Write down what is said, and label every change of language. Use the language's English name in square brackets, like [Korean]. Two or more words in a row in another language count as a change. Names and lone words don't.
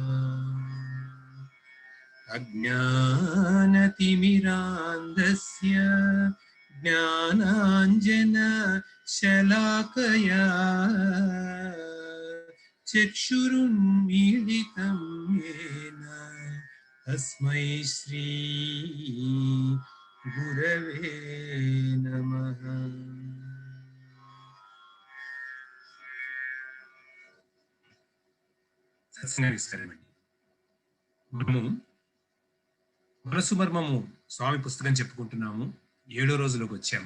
[Sanskrit] अज्ञानतिमिरान्धस्य ज्ञानाञ्जनशलाकया चक्षुरुन्मीलितं येन तस्मै श्री गुरवे नमः। [Telugu] సత్సంగానికి మనము మనసు మర్మము స్వామి పుస్తకం చెప్పుకుంటున్నాము. 7వ రోజులోకి వచ్చాము.